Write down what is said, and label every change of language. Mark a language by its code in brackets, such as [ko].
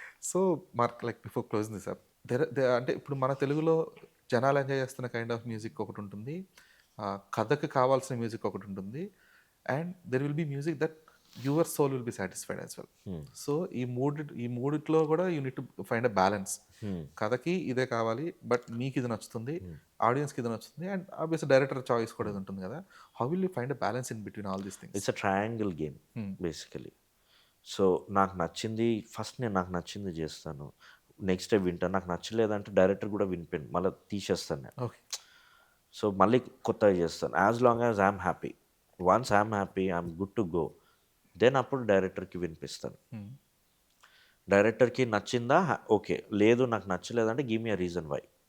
[te] So mark, [en] like before close this up, [te] అంటే ఇప్పుడు మన తెలుగులో జనాలు ఎంజాయ్ చేస్తున్న కైండ్ ఆఫ్ మ్యూజిక్ ఒకటి ఉంటుంది, కథకి కావాల్సిన మ్యూజిక్ ఒకటి ఉంటుంది, [en] And there will be music that your soul will be satisfied as well. So [te] ఈ మూడిట్లో కూడా [en] You need to find a balance. [te] కథకి ఇదే కావాలి, బట్ మీకు ఇది నచ్చుతుంది, ఆడియన్స్కి ఇది నచ్చుతుంది, అండ్ ఆబ్వియస్ డైరెక్టర్ చాయిస్ కూడా ఇది ఉంటుంది కదా. [en] How will you find a balance in between all these things? It's a triangle game basically. [te] So నాకు నచ్చింది చేస్తాను. నెక్స్ట్ డే వింటాను. నాకు నచ్చలేదంటే డైరెక్టర్ కూడా వినిపోయింది మళ్ళీ తీసేస్తాను నేను. [en] Okay. So [te] మళ్ళీ కొత్తగా చేస్తాను. [en] As long as I'm happy. Once I'm happy, I'm good to go, then [te] అప్పుడు డైరెక్టర్కి వినిపిస్తాను. డైరెక్టర్కి నచ్చిందా, ఓకే. లేదు నాకు నచ్చలేదంటే [en] Give me a reason why.